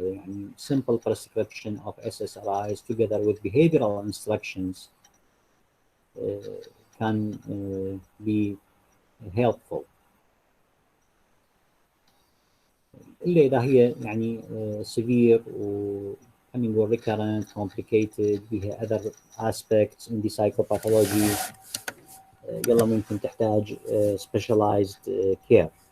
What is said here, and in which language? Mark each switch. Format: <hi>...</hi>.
<ar>يعني</ar> <en>simple prescription of SSRIs together with behavioral instructions can be helpful.</en> <ar>إلا إذا هي يعني</ar> <en>severe coming or recurrent, complicated. We have other aspects in the psychopathology.</en> <ar>يلا ممكن تحتاج</ar> <en>specialized care.</en>